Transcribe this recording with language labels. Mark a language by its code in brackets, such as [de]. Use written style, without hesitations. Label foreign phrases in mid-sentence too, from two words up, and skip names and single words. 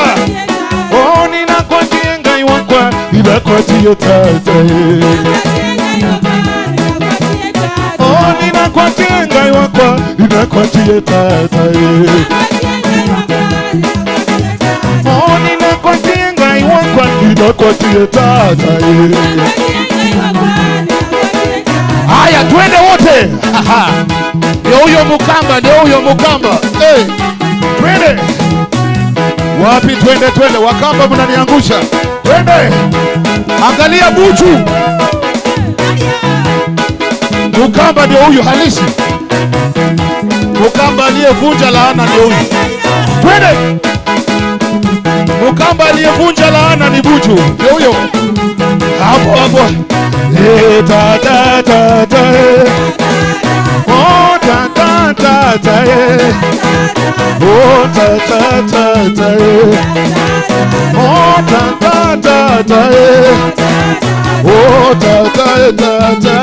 [kam] Oh, ninakwatie ngai wakwa, ninakwatie tata ye. Oh, ninakwatie ngai wakwa, ninakwatie tata ye. Oh, ninakwatie ngai wakwa, ninakwatie tata ye. [sw] Haya, twende wote. Ndio huyo mukamba, ndio huyo mukamba. Hey, twende. Wapi twende, twende. Wakamba mnaniangusha. Twende. Angalia buchu. Mukamba ndio huyo halisi. Mukamba aliyevunja laana ndio huyo. Twende. Mukamba aliyevunja laana ni buchu. Ndio huyo. Hapo hapo. Ta ta ta ta. Oh ta ta ta ta. Oh ta ta ta ta. Oh ta ta ta ta. Oh ta ta ta ta.